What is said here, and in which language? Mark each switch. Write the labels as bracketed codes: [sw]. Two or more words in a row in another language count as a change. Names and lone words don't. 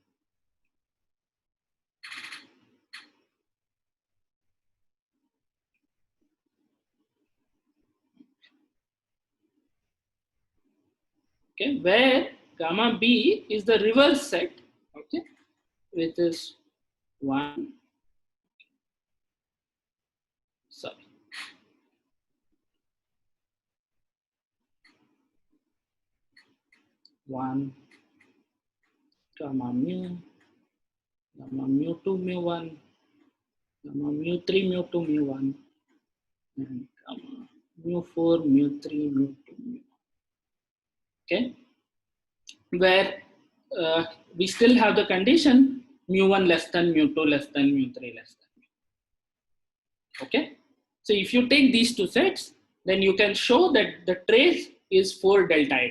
[en] Okay, where gamma B is the reverse set, okay, which is 1, sorry, one gamma mu 2 mu 1, gamma mu 3 mu 2 mu 1, and gamma mu 4 mu 3 mu 2 mu 1. Okay, where we still have the condition mu1 less than mu2 less than mu3 less than mu. Okay, so if you take these two sets, then you can show that the trace is 4 delta 8.